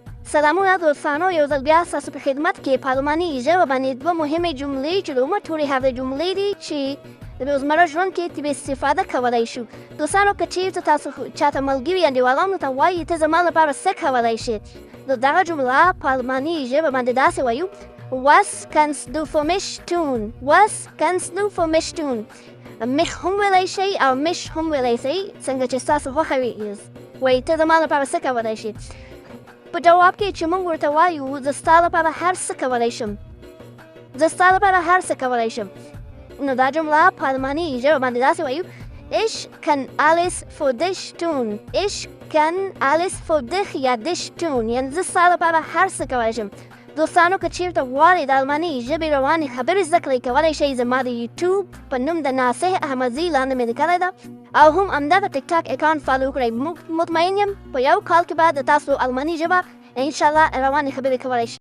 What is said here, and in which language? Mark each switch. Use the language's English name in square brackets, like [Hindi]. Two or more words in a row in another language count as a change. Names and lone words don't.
[Pashto] سلامونه دوستانو، یو ځل بیا ستاسو په خدمت کې په الماني ژبه باندې دوه مهمې جملې چې د عمومي ټولې هغه جملې دي چې د روزمره ژوند کې ترې استفاده کولی شو. دوستانو که چېرته تاسو چاته ملګري انډیوالانو ته وایي ته زما لپاره څه کولی شې، نو دغه جمله په الماني ژبه باندې داسې وایو: [German] Was kannst du für mich tun? Was kannst du für mich tun? [Pashto] mich هم ویلی شئ او mich هم ویلی شئ، څنګه چې ستاسو خوښه وي. وایي ته زما لپاره څه کولی شې. په جواب کې چې موږ ورته وایو زه ستا لپاره هر څه کولی شم، زه ستا لپاره هر څه کولی شم، نو دا جمله په الماني ژبه باندې داسې وایو: [German] Ich kann alles für dich tun. Ich kann alles für dich یا dich tun. [Pashto] یعنې زه ستا لپاره هر څه کولی شم. دوستانو که چېرته غواړئ د الماني ژبې روانې خبرې زده کړئ، کولی شئ زما د یوټیوب په نوم د ناصح احمدزي لاندې مې لیکلی ده او هم همدغه ټیک ټاک [English] account follow [Pashto] کړئ. مطمئن یم په یو کال کې به د تاسو الماني ژبه انشاءالله روانې خبرې کولی شئ.